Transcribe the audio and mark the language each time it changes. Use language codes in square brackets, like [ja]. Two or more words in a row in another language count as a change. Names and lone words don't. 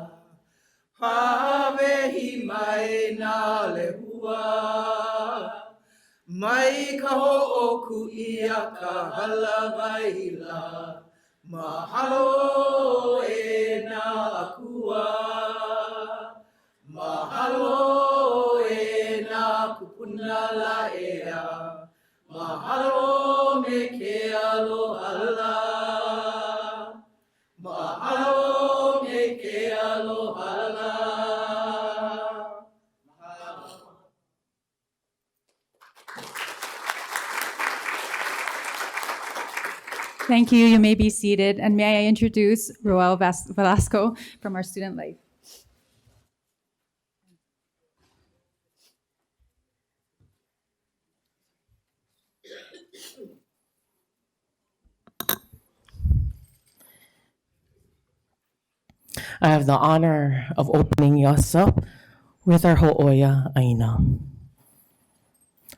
[haw] Hawehi mai nā lehua. Mai ka ho'oku ia ka halawaila. Mahalo e nā akua. Mahalo e nā kupuna la ea. Mahalo me ke aloha la. Mahalo me ke aloha la. Mahalo. [en] Thank you. You may be seated. And may I introduce Roel Velasco from our student life. I have the honor of opening us up with our Ho'oya Aina.